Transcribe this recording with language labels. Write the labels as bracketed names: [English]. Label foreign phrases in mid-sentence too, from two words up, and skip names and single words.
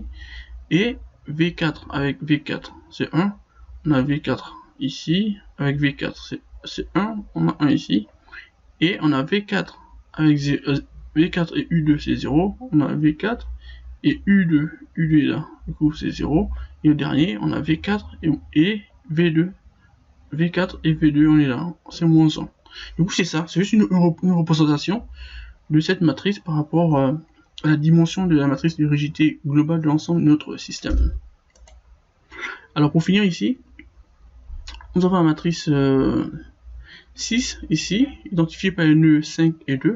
[French] Et V4 avec V4 c'est 1. On a V4 ici. Avec V4 c'est 1. On a 1 ici. Et on a V4 avec V4 et U2 c'est 0. On a V4 et U2 est là. Du coup c'est 0. Et le dernier, on a V4 et V2. V4 et V2, on est là. C'est moins 1. Du coup c'est ça. C'est juste une représentation de cette matrice par rapport à la dimension de la matrice de rigidité globale de l'ensemble de notre système. Alors pour finir ici, nous avons la matrice 6 ici, identifiée par les nœuds 5 et 2.